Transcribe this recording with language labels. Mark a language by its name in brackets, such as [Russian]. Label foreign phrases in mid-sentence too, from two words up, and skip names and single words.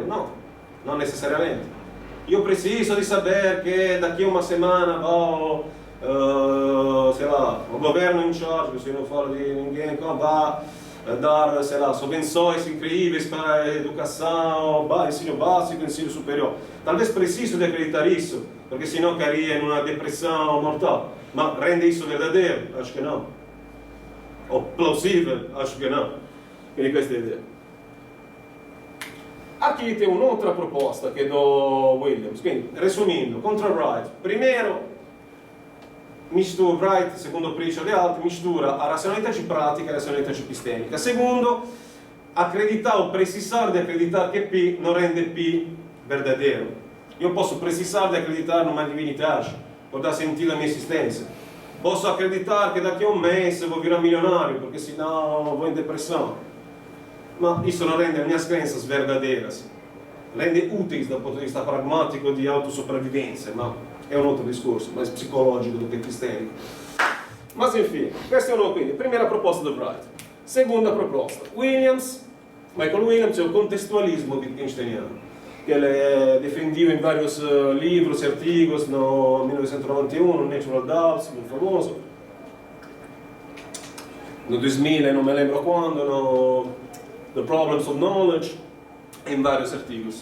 [Portuguese] Não, não necessariamente. Eu preciso de saber que daqui a uma semana vai, sei lá, o governo em charge, se não falo de ninguém, vai dar, sei lá, subvenções incríveis para a educação, ensino básico, ensino superior. Talvez preciso de acreditar isso, porque senão cairia em uma depressão mortal. Mas rende isso verdadeiro? Acho que não. Ou plausível? Acho que não. [Italian] Quindi questa è l'idea. [Portuguese] Aqui tem [Italian] un'altra proposta che è do Williams. Quindi, resumindo, contro Wright. Primeiro, Wright, secondo Pritchard e altri, [Portuguese] mistura a [Italian] razionalità pratica e a razionalità epistemica. [Portuguese] Segundo, acreditar ou precisar de acreditar che P [Italian] non rende [Portuguese] P verdadeiro. [Italian] Io posso [Portuguese] precisar di acreditar numa divindade, por dar sentido à minha existência. Posso acreditar que daqui a um mês eu vou virar milionário, porque senão vou em depressão. Mas isso não rende as minhas crenças verdadeiras. Rende úteis [Italian] dal ponto di vista pragmatico di autosopravvivenza, ma è un altro discorso, [Portuguese] mais psicologico do que cristenico. Mas enfim, [Italian] questa è una quindi, prima proposta do Bright. [Portuguese] Segunda proposta, Michael Williams è o contestualismo wittgensteiniano, que ele defendiu em vários livros e artigos, no 1991, no Natural Doubts, muito famoso, no 2000, não me lembro quando, no The Problems of Knowledge, em vários artigos.